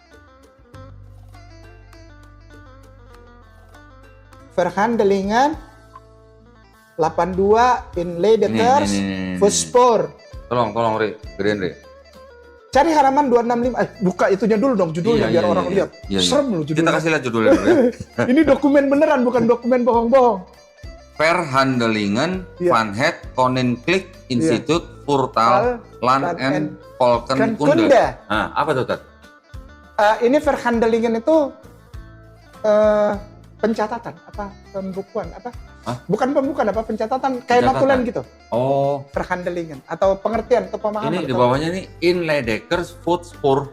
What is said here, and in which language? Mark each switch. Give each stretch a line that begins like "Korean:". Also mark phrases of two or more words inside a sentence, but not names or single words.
Indonesian: Verhandelingen 82 in Leidekers Ini. Voetspor. Tolong Ri, gedein Ri. Cari halaman 265. Buka itunya dulu dong, judulnya biar orang lihat. Iya. Serem loh Kita judulnya. kasih lihat judulnya dulu ya. Ini dokumen beneran, bukan dokumen bohong-bohong. Verhandelingen Iya. van het Koninklijk Instituut Portaal Land en Volkenkunde. Kunde. Nah, apa tuh, Tat? Ini Verhandelingen itu pencatatan apa pembukuan apa? Hah? Bukan pembukuan apa pencatatan kayak Pencatatan. notulen gitu. Oh, Verhandelingen atau pengertian atau pemahaman. ini di atau- bawahnya nih in Leidekers Voetspor.